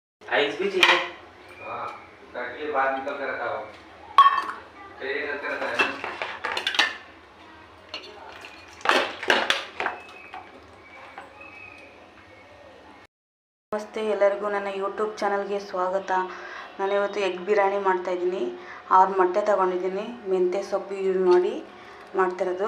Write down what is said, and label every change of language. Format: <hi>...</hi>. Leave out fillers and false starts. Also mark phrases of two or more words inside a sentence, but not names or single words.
<hi>आइस भी चाहिए। हाँ, ताकि ये बाहर निकल कर रखा हो। ट्रेन करके रखा है ना।</hi> <kn>ನಮಸ್ತೆ ಎಲ್ಲರಿಗೂ ನನ್ನ ಯೂಟ್ಯೂಬ್ ಚಾನಲ್ಗೆ ಸ್ವಾಗತ. ನಾನು ಇವತ್ತು ಎಗ್ ಬಿರಿಯಾನಿ ಮಾಡ್ತಾಯಿದ್ದೀನಿ. 6 ಮೊಟ್ಟೆ ತಗೊಂಡಿದ್ದೀನಿ. ಮೆಂತ್ಯ ಸೊಪ್ಪು ಯೂಸ್ ಮಾಡಿ ಮಾಡ್ತಿರೋದು.</kn>